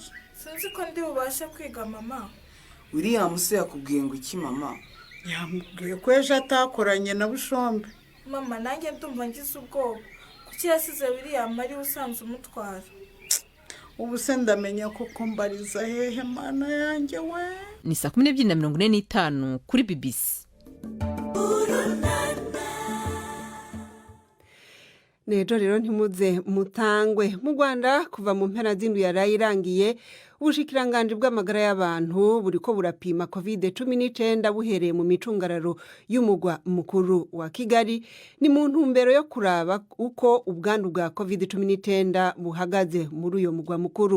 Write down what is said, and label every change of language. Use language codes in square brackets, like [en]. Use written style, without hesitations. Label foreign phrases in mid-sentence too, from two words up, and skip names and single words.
[rw] sinzi ko ndi bubashe kwiga mama. William se yakubwiye ngo iki mama? Yamubwiye ko ejo atakoranye na Bushombe. Mama nanjye ndumva ngize ubwoba kuki yasize William ari usanze umutwara. Ubu se ndamenya koko mbariza hehe mana yanjye we. [rn] Ni 12:45 kuri BBC. Nejo rero ntimuze mutangwe mu Rwanda kuva mu mpera z'indwi yarayirangiye ubushikiranganje bw'amagara y'abantu buriko burapima COVID-19 buhereye mu micungararo y'umugwa mukuru wa Kigali ni mu ntumbero yo kuraba uko ubwandu bwa COVID-19 buhagaze muri uyo mugwa mukuru.